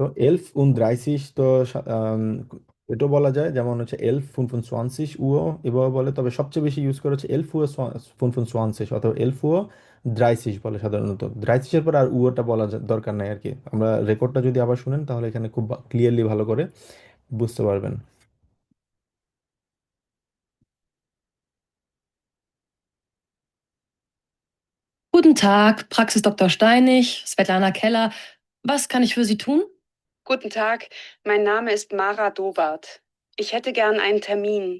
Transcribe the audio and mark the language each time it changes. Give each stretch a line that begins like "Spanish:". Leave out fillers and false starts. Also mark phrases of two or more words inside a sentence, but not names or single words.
German: elf und dreißig
Bangla: তো এটাও বলা যায়, যেমন হচ্ছে এলফ ফুন সোয়ানসিস উও এভাবে বলে, তবে সবচেয়ে বেশি ইউজ করে হচ্ছে এলফ ও ফুন সোয়ানসিস অথবা এলফ ও দ্রাইসিস বলে সাধারণত। দ্রাইসিসের পর আর উওটা বলা দরকার নাই আর কি। আমরা রেকর্ডটা যদি আবার শুনেন তাহলে এখানে খুব ক্লিয়ারলি ভালো করে বুঝতে পারবেন।
German: Guten Tag, Praxis Dr. Steinig, Svetlana Keller. Was kann ich für Sie tun? Guten Tag, mein Name ist Mara Dobart. Ich hätte gern einen Termin.